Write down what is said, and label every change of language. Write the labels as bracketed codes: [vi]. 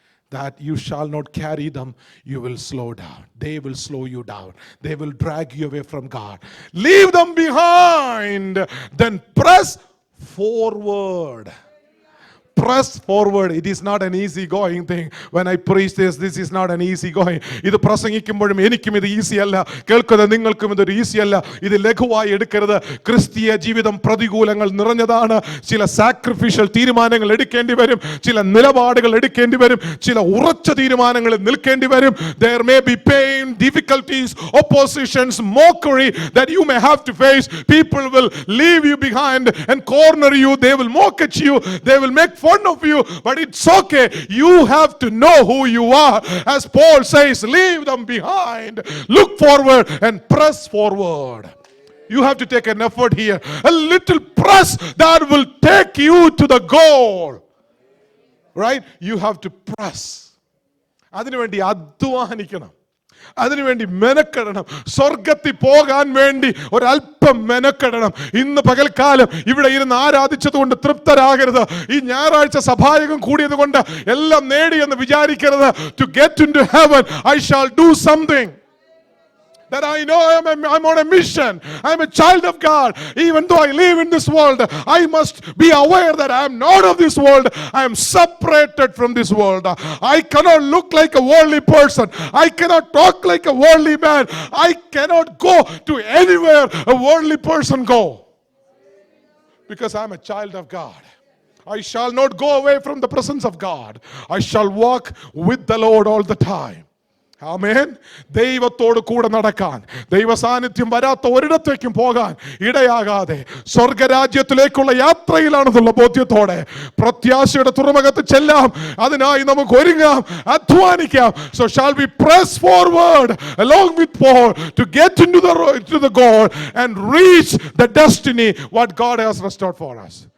[en] That you shall not carry them, you will slow down. They will slow you down. They will drag you away from God. Leave them behind, then press forward. Press forward. It is not an easy going thing. When I preach this is not an easy going. [ml] ഇത് പ്രസംഗിക്കുമ്പോഴും എനിക്കും ഇത് easy അല്ല, കേൾക്കുന്ന നിങ്ങൾക്കും ഇതൊരു easy അല്ല. ഇത് ലഘുവായി എടുക്കരുത്. ക്രിസ്തീയ ജീവിതം പ്രതികൂലങ്ങൾ നിറഞ്ഞതാണ്. ചില സാക്രിഫിഷ്യൽ തീരുമാനങ്ങൾ എടുക്കേണ്ടി വരും, ചില നിലപാടുകൾ എടുക്കേണ്ടി വരും, ചില ഉറച്ച തീരുമാനങ്ങളിൽ നിൽക്കേണ്ടി വരും. [en] There may be pain, difficulties, oppositions, mockery that you may have to face. People will leave you behind and corner you. They will mock at you. They will make fun of you, but it's okay. You have to know who you are. As Paul says, leave them behind, look forward and press forward. You have to take an effort here, a little press that will take you to the goal. Right? You have to press. [ml] അതിനുവേണ്ടി അധ്വാനിക്കണം, അതിനുവേണ്ടി മെനക്കെടണം. സ്വർഗത്തിൽ പോകാൻ വേണ്ടി ഒരല്പം മെനക്കെടണം. ഇന്ന് പകൽക്കാലം ഇവിടെ ഇരുന്ന് ആരാധിച്ചതുകൊണ്ട് തൃപ്തരാകരുത്. ഈ ഞായറാഴ്ച സഭായകം കൂടിയത് കൊണ്ട് എല്ലാം നേടിയെന്ന് വിചാരിക്കരുത്. [en] To get into heaven, I shall do something. That I know I'm on a mission. I'm a child of God. Even though I live in this world, I must be aware that I am not of this world. I am separated from this world. I cannot look like a worldly person. I cannot talk like a worldly man. I cannot go to anywhere a worldly person go. Because I'm a child of God. I shall not go away from the presence of God. I shall walk with the Lord all the time. [ml] ആമേൻ. ദൈവത്തോട് കൂടെ നടക്കാൻ, ദൈവ സാന്നിധ്യം വരാത്ത ഒരിടത്തേക്കും പോകാൻ ഇടയാകാതെ സ്വർഗരാജ്യത്തിലേക്കുള്ള യാത്രയിലാണെന്നുള്ള ബോധ്യത്തോടെ പ്രത്യാശയുടെ തുറമുഖത്ത് ചെല്ലാം. അതിനായി നമുക്ക് ഒരുങ്ങാം, അധ്വാനിക്കാം. [en] So shall we press forward along with Paul to get into the goal and reach the destiny what God has restored for us.